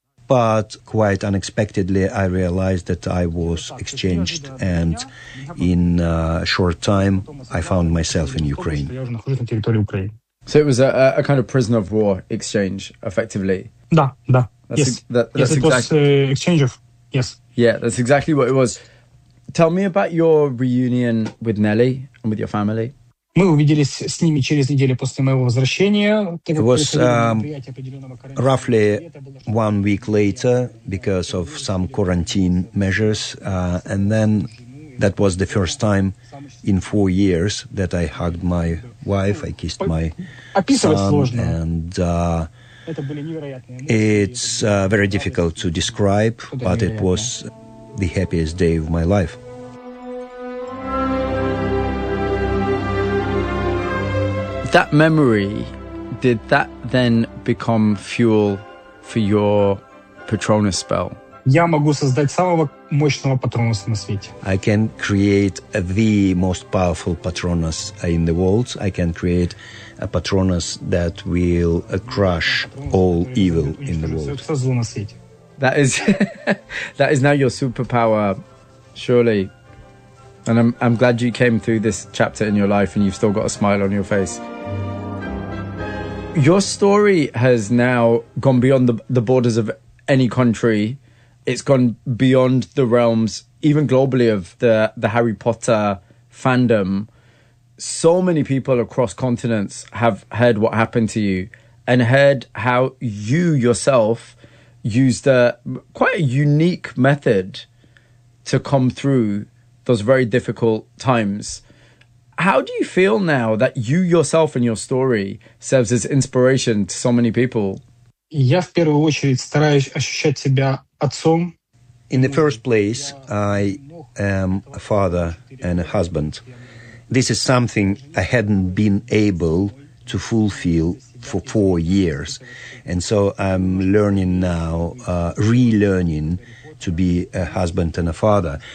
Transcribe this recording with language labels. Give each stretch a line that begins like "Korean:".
English: But quite unexpectedly, I realized that I was exchanged, and in a short time, I found myself in Ukraine. So it was a kind of prisoner of war exchange, effectively.
Russian: Да, да.
English: Yes, it was exchange of. Yeah, that's exactly what it was. Tell me about your reunion with Nelly and with your family.
Russian: Мы увиделись с ними через неделю после моего возвращения.
English: It was roughly 1 week later because of some quarantine measures. And then that was the first time in 4 years that I hugged my wife, I kissed my son. And it's very difficult to describe, but it was the happiest day of my life. That memory, did that then become fuel for your Patronus spell?
Russian: Я могу создать самого мощного Патронуса на свете.
English: I can create the most powerful Patronus in the world. I can create a Patronus that will crush all evil in the world. That is now your superpower, surely. And I'm glad you came through this chapter in your life and you've still got a smile on your face. Your story has now gone beyond the borders of any country. It's gone beyond the realms, even globally, of the Harry Potter fandom. So many people across continents have heard what happened to you and heard how you yourself used a quite a unique method to come through those very difficult times. How do you feel now that you yourself and your story serves as inspiration to so many people?
Russian: Я в первую очередь стараюсь ощущать себя отцом.
English: In the first place, I am a father and a husband. This is something I hadn't been able to fulfill for 4 years. And so I'm learning now, relearning to be a husband and a father.